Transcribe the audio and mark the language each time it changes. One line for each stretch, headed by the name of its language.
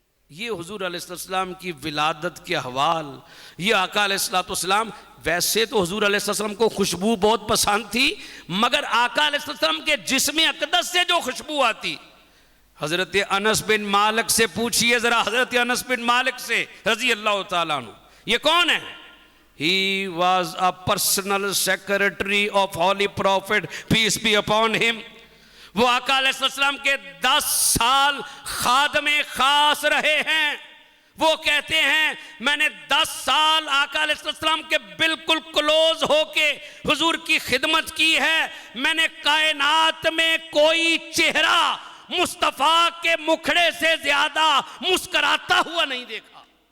Hindi: ये हुजूर अलैहिस्सलाम की विलादत के अहवाल, ये आका अलैहिस्सलाम, वैसे तो हुजूर अलैहिस्सलाम को खुशबू बहुत पसंद थी, मगर आका अलैहिस्सलाम के जिस्म अक़दस से जो खुशबू आती, हजरत अनस बिन मालिक से पूछिए जरा, हजरत अनस बिन मालिक से रजी अल्लाह ताला अन्हु, ये कौन है?
English: He was a personal secretary of Holy Prophet, peace be upon him.
Hindi: वो आका अलैहिस्सलाम के 10 साल खादमे खास रहे हैं। वो कहते हैं मैंने 10 साल आका अलैहिस्सलाम के बिल्कुल क्लोज होके हुजूर की खिदमत की है। मैंने कायनात में कोई चेहरा मुस्तफ़ा के मुखड़े से ज्यादा मुस्कुराता हुआ नहीं देखा।